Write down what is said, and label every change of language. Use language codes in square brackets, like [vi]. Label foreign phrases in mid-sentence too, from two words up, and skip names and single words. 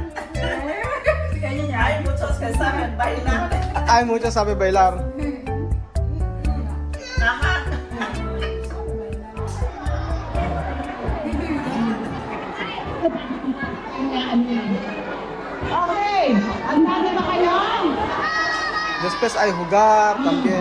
[es] Hay muchos que saben bailar. Hay muchos sabe bailar. Ajá. [tl] Okay, handa na ba kayo? [es] Después hay jugar también.